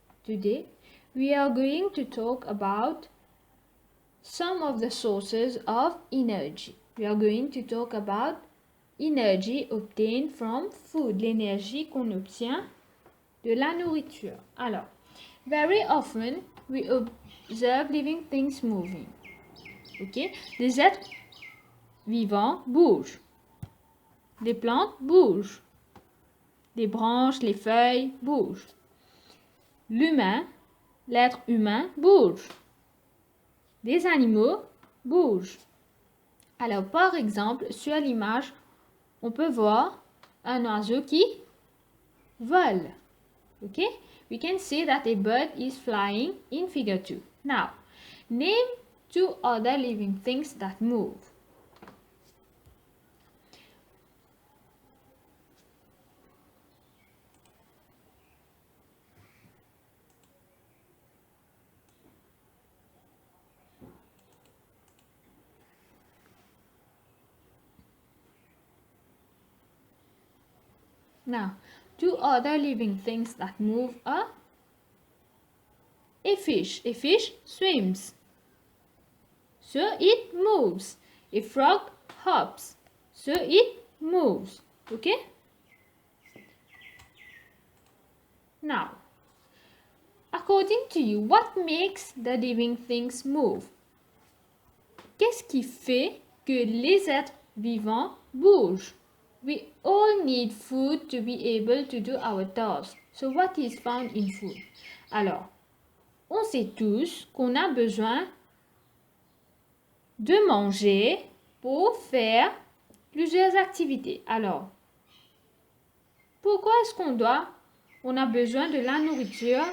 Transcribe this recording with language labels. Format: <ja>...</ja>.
<en>Today we are going to talk about some of the sources of energy. We are going to talk about energy obtained from food,</en> <fr>l'énergie qu'on obtient de la nourriture.</fr> <en>Alors, very often we observe living things moving. Ok?</en> <fr>Les êtres vivants bougent. Les plantes bougent. Les branches, les feuilles bougent. L'humain, l'être humain bouge. Des animaux bougent. Alors, par exemple, sur l'image, on peut voir un oiseau qui vole. Okay?</fr> <en>We can see that a bird is flying in figure 2. Now, name 2 other living things that move. Now, 2 other living things that move are a fish. A fish swims, so it moves. A frog hops, so it moves. Okay? Now, according to you, what makes the living things move?</en> <fr>Qu'est-ce qui fait que les êtres vivants bougent?</fr> <en>We all need food to be able to do our tasks. So what is found in food?</en> <fr>Alors, on sait tous qu'on a besoin de manger pour faire plusieurs activités. Alors, pourquoi est-ce on a besoin de la nourriture?</fr>